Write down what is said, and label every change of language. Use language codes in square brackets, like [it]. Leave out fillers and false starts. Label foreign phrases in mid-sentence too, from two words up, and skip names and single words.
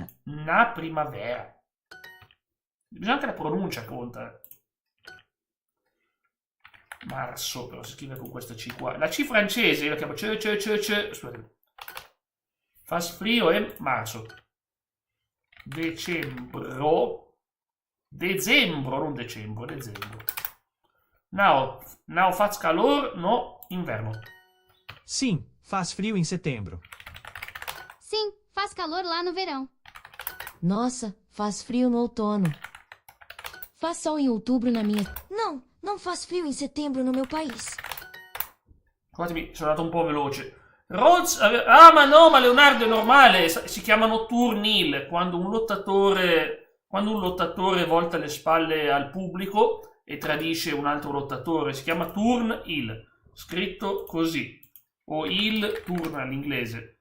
[pt] Na primavera. [it] Bisogna anche la pronuncia conta. Marzo, però si scrive con questa C qua. La C francese, io la chiamo Scusate. [pt] Faz frio [it] in marzo. [pt] Dezembro, [it] non dicembre. [pt] Now faz calor no inverno. Sim, faz frio em setembro. Sim, faz calor lá no verão. Nossa, faz frio no outono. Faz sol em outubro na minha... Não faz frio em setembro no meu país. [it] Scusatemi, sono andato un po' veloce. Rhodes ma no, ma Leonardo è normale, si chiamano turnil, quando un lottatore volta le spalle al pubblico e tradisce un altro lottatore, si chiama turnil, scritto così, o il turn all'inglese.